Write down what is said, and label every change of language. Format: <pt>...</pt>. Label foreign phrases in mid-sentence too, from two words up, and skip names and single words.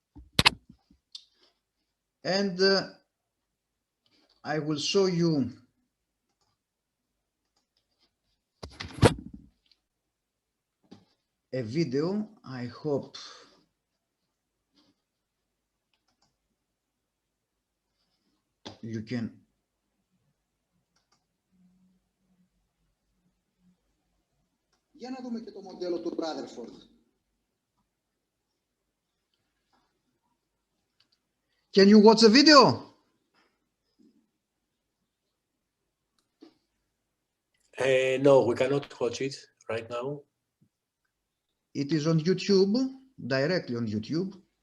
<en>And I will show you a video. I hope you can.</en> <el>Για να δούμε και το μοντέλο του Rutherford.</el> <en>Can you watch the video? No, we cannot watch it right now. It is on YouTube, directly on YouTube.</en>